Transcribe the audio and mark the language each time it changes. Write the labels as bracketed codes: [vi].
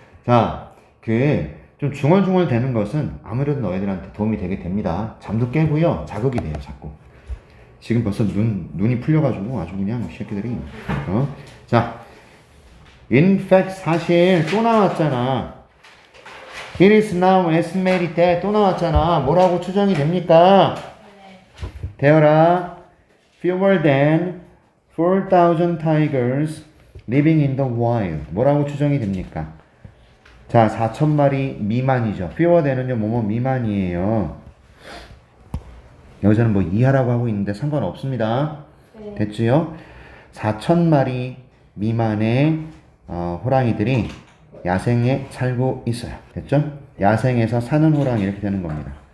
[ko] 자, 좀 중얼중얼 되는 것은 아무래도 너희들한테 도움이 되게 됩니다. 잠도 깨고요. 자극이 돼요, 자꾸. 지금 벌써 눈이 풀려가지고 아주 그냥 새끼들이. 자, [en] in fact, [ko] 사실 또 나왔잖아. [en] It is now estimated that [ko] 또 나왔잖아. 뭐라고 추정이 됩니까? 되어라. [en] Fewer than 4,000 tigers living in the wild. [ko] 뭐라고 추정이 됩니까? 자, 4,000마리 미만이죠. fewer than은요, 뭐뭐 미만이에요. 여기서는 뭐 이하라고 하고 있는데 상관없습니다. 네. 됐지요? 4,000마리 미만의 호랑이들이 야생에 살고 있어요. 됐죠? 야생에서 사는 호랑이 이렇게 되는 겁니다.